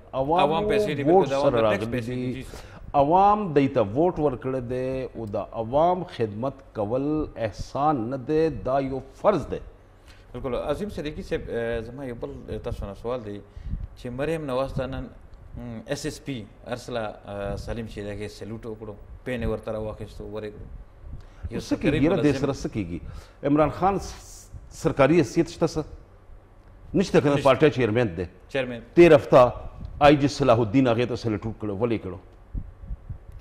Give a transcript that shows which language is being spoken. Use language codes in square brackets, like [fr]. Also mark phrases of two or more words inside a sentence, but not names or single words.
[ps] د عوامو ووټ سره راغلي دي عوام دی ته ووټ ورکړی دی او د عوام خدمت کول احسان نه دی دا یو فرض دی. بالکل. عظیم صدیقی صاحب زما یو بل تاسو نه سوال دی چې مریم نواز ته نن اس اس پی ارسلا سلیم چې دغه سلوټ وکړو پین ورته راواخیستو ورکړو یو څه کېږي یاره دې سره څه کېږي. عمران خان سرکاري حیثیت شته څه نشته که نه پارټۍ چیرمین دی چیرمین 13 هفته آی جی صلاح الدین هغې ته سلوټ وکړو ولې کړو.